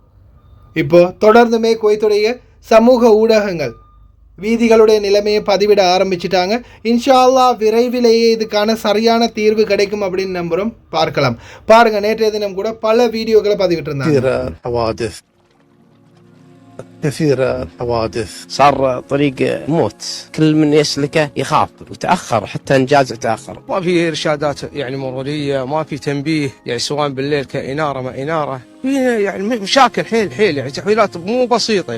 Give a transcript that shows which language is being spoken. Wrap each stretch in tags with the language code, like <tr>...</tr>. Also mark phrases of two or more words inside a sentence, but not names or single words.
<ta>இப்போ தொடர்ந்துமே குவைத்துடைய சமூக ஊடகங்கள் வீதிகளுடைய நிலைமையை பதிவிட ஆரம்பிச்சிட்டாங்க.</ta> <ar>إن شاء الله</ar> <ta>விரைவிலேயே இதுக்கான சரியான தீர்வு கிடைக்கும் அப்படின்னு நம்புகிறோம். பார்க்கலாம். பாருங்க, நேற்றைய தினம் கூட பல வீடியோக்களை பதிவிட்டிருந்தாங்க.</ta> <ar>كثير الحوادث، صار طريق موت، كل من يسلكه يخاف وتأخر، حتى إنجاز تأخر. ما في إرشادات يعني مرورية، ما في تنبيه يعني سواء بالليل كإنارة ما إنارة، في يعني مشاكل حيل يعني تحويلات مو بسيطة.</ar>